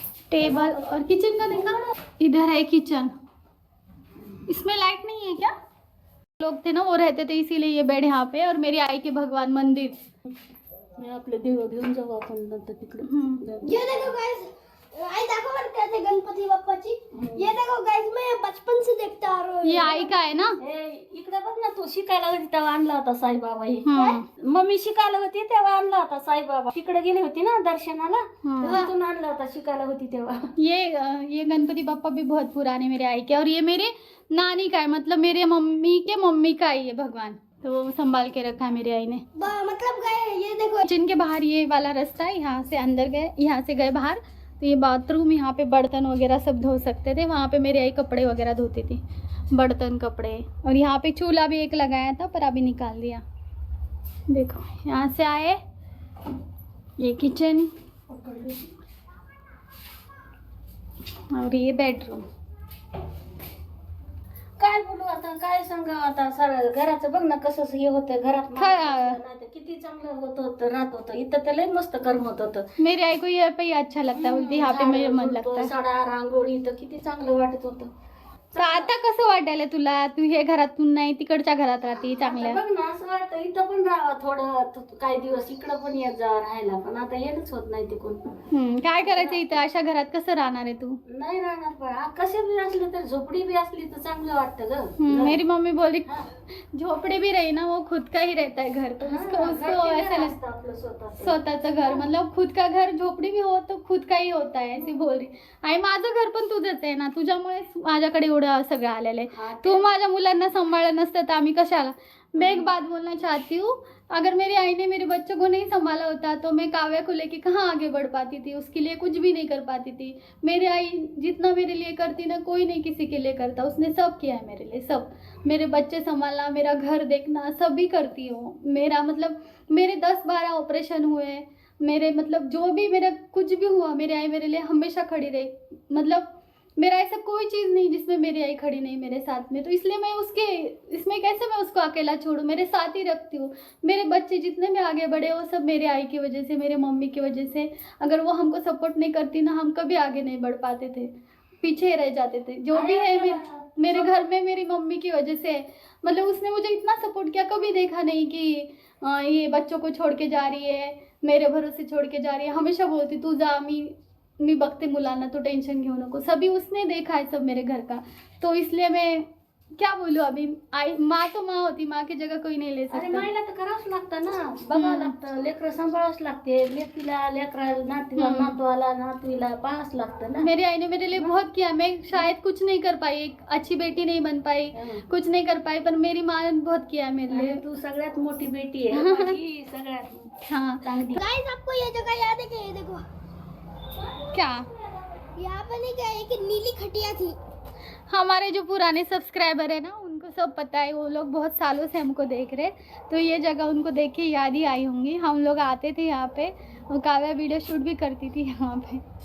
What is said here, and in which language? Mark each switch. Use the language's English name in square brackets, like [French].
[Hindi] Table और kitchen का देखा, इधर है किचन, इसमें लाइट नहीं है क्या? लोग थे ना वो रहते थे, इसीलिए ये बेड यहाँ पे। और मेरी आई के भगवान मंदिर, [Marathi] मी आपले देव घेऊन जाऊ आपण नंतर तिकडे। [Hindi] ये देखो गाइस, आई देखो बरं कैसे गणपती बाप्पाची ये देखो गाइस मैं बचपन से देखता आ रहा हूँ ये आई का [Marathi] आहे ना. हे इकडे बघ ना, तू शिकायला होती तेव्हा आणला होता साईबाबा हे. हम्म. मम्मी शिकायला होती तेव्हा आणला होता साईबाबा. तिकडे गेली होती ना दर्शनाला, हम्म. तेव्हा तिथून आणला होता शिकायला होती तेव्हा. [Hindi] ये गणपति पापा भी बहुत पुराने मेरे आई के, और ये मेरे नानी का है, मतलब मेरे मम्मी के मम्मी का ही है भगवान, तो वो संभाल के रखा है मेरी आई ने. मतलब गए ये देखो किचन के बाहर ये वाला रास्ता है, यहाँ से अंदर गए, यहाँ से गए बाहर, तो ये बाथरूम, यहाँ पे बर्तन वगैरह सब धो सकते थे. वहाँ पे मेरी आई कपड़े वगैरह धोती थी, बर्तन कपड़े. और यहाँ पे चूल्हा भी एक लगाया था पर अभी निकाल दिया. देखो यहाँ से आए, ये किचन और ये बेडरूम. [Marathi] काय बोलू आता, काय सांगावं आता. सर घराचं बघ ना कसं हे होतं घरात. नाही तर किती चांगलं होतं राहत होतं. इथं तर लय मस्त करमत होतं. मेरी आई को ये पे ही अच्छा लगता है, बोलती यहाँ पे मेरा मन लगता है. सडा रांगोळी तर किती चांगलं वाटत होतं. तर आता कसं वाटायला तुला, तू हे घरातून नाही तिकडच्या घरात राहते चांगल्या. बघ ना असं वाटतं इथं पण राहावं थोडं काही दिवस, इकडं पण येत जा राहायला. पण आता हेच होत नाही तिकडून. काय करायचं इथं अशा घरात, कसं राहणार आहे तू. नाही राहणार. पण कसे बी असले तर झोपडी बी असली तर चांगलं वाटतं ग. [Hindi] मेरी मम्मी बोली झोपड़ी भी रही ना, वो खुद का ही रहता है घर, तो उसको ऐसा लगता है [Marathi] आपलं स्वतःचं. स्वतःचं घर, [Hindi] मतलब खुद का घर, झोपड़ी भी हो तो खुद का ही होता है, ऐसी बोल रही. [Marathi] आणि माझं घर पण तुझंच आहे ना, तुझ्यामुळेच माझ्याकडे एवढं सगळं आलेलं आहे. हा, तू माझ्या मुलांना सांभाळलं नसतं तर आम्ही कशाला. [Hindi] मैं एक बात बोलना चाहती हूँ, अगर मेरी आई ने मेरे बच्चों को नहीं संभाला होता तो मैं काव्या को लेके कहाँ आगे बढ़ पाती थी, उसके लिए कुछ भी नहीं कर पाती थी. मेरी आई जितना मेरे लिए करती ना, कोई नहीं किसी के लिए करता. उसने सब किया है मेरे लिए, सब. मेरे बच्चे संभालना, मेरा घर देखना, सभी करती हूँ. मेरा मतलब मेरे 10-12 ऑपरेशन हुए, मेरे मतलब जो भी मेरा कुछ भी हुआ, मेरी आई मेरे लिए हमेशा खड़ी रही. मतलब मेरा ऐसा कोई चीज़ नहीं जिसमें मेरी आई खड़ी नहीं मेरे साथ में. तो इसलिए मैं उसके इसमें कैसे मैं उसको अकेला छोड़ूं, मेरे साथ ही रखती हूँ. मेरे बच्चे जितने भी आगे बढ़े वो सब मेरे आई की वजह से, मेरे मम्मी की वजह से. अगर वो हमको सपोर्ट नहीं करती ना, हम कभी आगे नहीं बढ़ पाते थे, पीछे रह जाते थे. जो भी है मेरे घर में मेरी मम्मी की वजह से. मतलब उसने मुझे इतना सपोर्ट किया, कभी देखा नहीं कि ये बच्चों को छोड़ के जा रही है, मेरे भरोसे छोड़ के जा रही है. हमेशा बोलती [Marathi] तू जा, मी बघते मुलांना, तो टेंशन घेऊ नको. [Hindi] सभी उसने देखा है सब मेरे घर का. तो इसलिए मैं क्या बोलूँ अभी. आई माँ तो माँ होती, माँ की जगह कोई नहीं ले अरे सकता. [Marathi] मायला तर करावंच लागतं ना, बघावं लागतं. लेकरं सांभाळावंच लागते. लेकीला लेकरा नातीला नातवाला नातवीला पाहावंच लागतं ना. [Hindi] मेरी आई ने मेरे लिए बहुत किया. मैं शायद कुछ नहीं कर पाई, एक अच्छी बेटी नहीं बन पाई, कुछ नहीं कर पाई, पर मेरी माँ ने बहुत किया है मेरे लिए. [Marathi] आणि तू सगळ्यात मोठी बेटी आहे माझी, सगळ्यात हाँ. चांगली. [Hindi] गाइस आपको ये जगह याद है क्या? ये देखो क्या यहाँ पे नहीं क्या एक नीली खटिया थी. हमारे जो पुराने सब्सक्राइबर है ना, उनको सब पता है. वो लोग बहुत सालों से हमको देख रहे, तो ये जगह उनको देख के याद ही आई होंगी. हम लोग आते थे यहाँ पे, वो काव्या वीडियो शूट भी करती थी यहाँ पे.